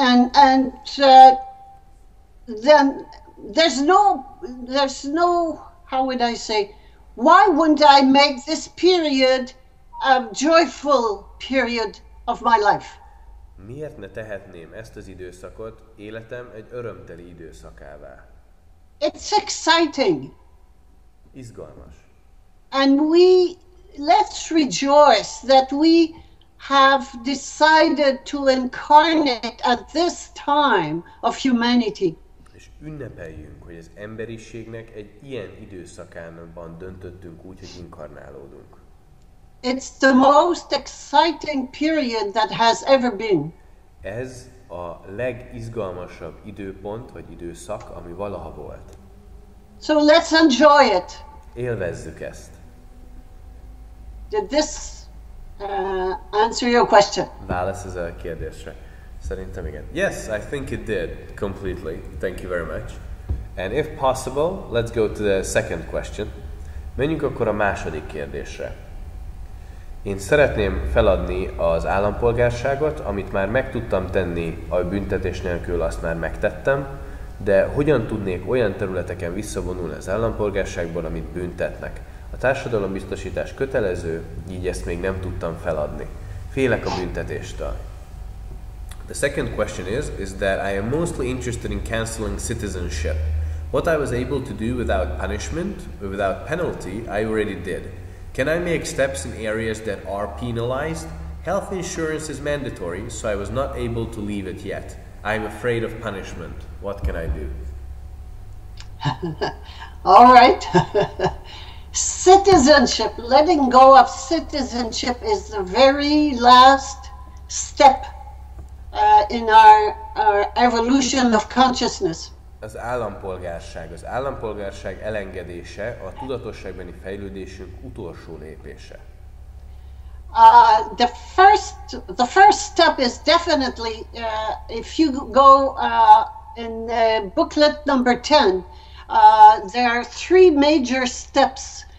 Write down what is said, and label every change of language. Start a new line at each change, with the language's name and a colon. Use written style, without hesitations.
English: Then there's no, how would I say, why wouldn't I make this period a joyful period of my life?
Hungarian: Miért ne tehetném ezt az időszakot életem egy örömteli időszakává?
English: It's exciting.
Hungarian: Izgalmas.
English: And let's rejoice that we have decided to incarnate at this time of humanity.
Hungarian: És ünnepeljünk, hogy az emberiségnek egy ilyen időszakában döntöttünk úgy, hogy inkarnálódunk.
English: It's the most exciting period that has ever been.
Hungarian: Ez a legizgalmasabb időpont, vagy időszak, ami valaha volt.
English: So let's enjoy it.
Hungarian: Élvezzük ezt.
English: Did this answer your question?
Hungarian: Válasz ez a kérdésre. Does Szerintem igen.
English: Yes, I think it did completely. Thank you very much. And if possible, let's go to the second question.
Hungarian: Menjünk akkor a második kérdésre. Én szeretném feladni az állampolgárságot, amit már meg tudtam tenni a büntetés nélkül, azt már megtettem, de hogyan tudnék olyan területeken visszavonulni az állampolgárságból, amit büntetnek? A társadalombiztosítás kötelező, így ezt még nem tudtam feladni. Félek a büntetéstől.
English: The second question is that I am mostly interested in cancelling citizenship. What I was able to do without punishment, or without penalty, I already did. Can I make steps in areas that are penalized? Health insurance is mandatory, so I was not able to leave it yet. I am afraid of punishment. What can I do? All right. Citizenship, letting go of citizenship is the very last step in our evolution of consciousness.
Hungarian: Az állampolgárság elengedése a tudatosságbeni fejlődésünk utolsó lépése.
English: The first step is definitely, if you go in booklet number 10, there are three major steps.